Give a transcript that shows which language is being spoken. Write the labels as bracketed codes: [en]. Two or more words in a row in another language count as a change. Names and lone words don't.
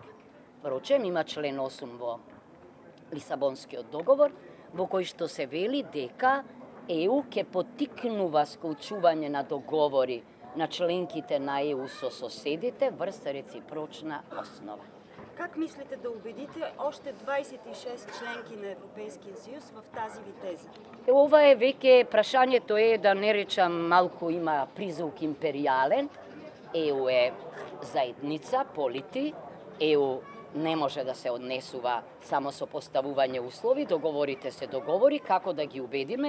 [mk] Впрочем, има член 8 во Лисабонскиот договор, во кој што се вели дека ЕУ ќе поттикнува склучување на договори на членките на ЕУ со соседите врз реципрочна основа. [bg] Как мислите да убедите още 26 членки на Европейския съюз в тази ви теза? [mk] Ова е веќе прашањето е, да не речам, малку има призвук империјален. ЕУ е заедница, полити. ЕУ не може да се однесува само со поставување услови, договорите се договори, како да ги убедиме.